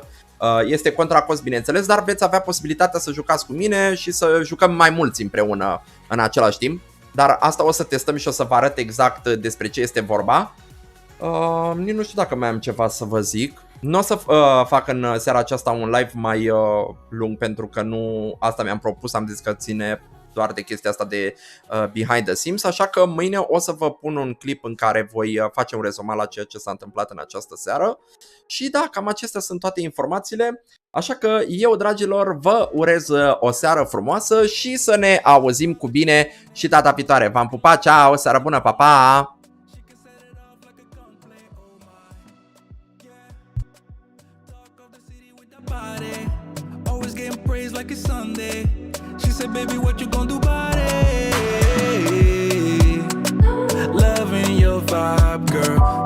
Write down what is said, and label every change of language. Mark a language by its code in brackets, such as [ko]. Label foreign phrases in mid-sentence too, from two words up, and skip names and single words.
[ro] Este contra cost, bineînțeles, dar veți avea posibilitatea să jucați cu mine și să jucăm mai mulți împreună în același timp. Dar asta o să testăm și o să vă arăt exact despre ce este vorba. Nici nu știu dacă mai am ceva să vă zic. Nu o să fac în seara aceasta un live mai lung, pentru că nu asta mi-am propus, am zis că ține doar de chestia asta de [en] behind the scenes, [ro] așa că mâine o să vă pun un clip în care voi face un rezumat la ceea ce s-a întâmplat în această seară. Și da, cam acestea sunt toate informațiile, așa că eu, dragilor, vă urez o seară frumoasă și să ne auzim cu bine și data viitoare. V-am pupat, ceau, o seară bună, pa, pa! [en] She said, baby, what you gonna do about it? Loving your vibe, girl.